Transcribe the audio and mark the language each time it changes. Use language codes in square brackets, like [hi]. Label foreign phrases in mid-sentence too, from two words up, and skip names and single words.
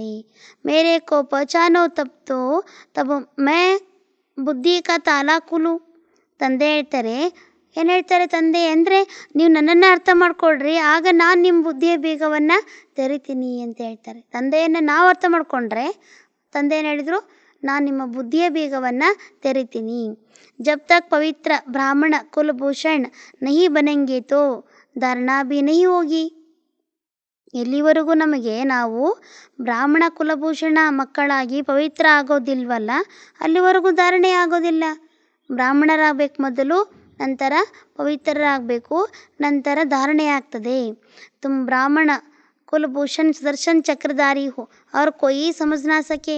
[hi] मेरे को पहचानो तब मैं बुद्धि का ताला खोलूँ. [kn] ತಂದೆ ಹೇಳ್ತಾರೆ ಏನು ಹೇಳ್ತಾರೆ ತಂದೆ ಅಂದರೆ ನೀವು ನನ್ನನ್ನು ಅರ್ಥ ಮಾಡ್ಕೊಳ್ರಿ ಆಗ ನಾನು ನಿಮ್ಮ ಬುದ್ಧಿಯ ಬೀಗವನ್ನು ತೆರಿತೀನಿ ಅಂತ ಹೇಳ್ತಾರೆ. ತಂದೆಯನ್ನು ನಾವು ಅರ್ಥ ಮಾಡ್ಕೊಂಡ್ರೆ ತಂದೆ ಏನು ಹೇಳಿದರು ನಾನು ನಿಮ್ಮ ಬುದ್ಧಿಯ ಬೀಗವನ್ನು ತೆರಿತೀನಿ. [hi] जब तक पवित्र ब्राह्मण कुलभूषण नहीं बनेंगे तो धारणा भी नहीं होगी. [kn] ಎಲ್ಲಿವರೆಗೂ ನಮಗೆ ನಾವು ಬ್ರಾಹ್ಮಣ ಕುಲಭೂಷಣ ಮಕ್ಕಳಾಗಿ ಪವಿತ್ರ ಆಗೋದಿಲ್ವಲ್ಲ ಅಲ್ಲಿವರೆಗೂ ಧಾರಣೆ ಆಗೋದಿಲ್ಲ. ಬ್ರಾಹ್ಮಣರಾಗಬೇಕು ಮೊದಲು, ನಂತರ ಪವಿತ್ರರಾಗಬೇಕು, ನಂತರ ಧಾರಣೆ ಆಗ್ತದೆ. [hi] तुम ब्राह्मण कुलभूषण सुदर्शन चक्रधारी हो और कोई समझ ना सके.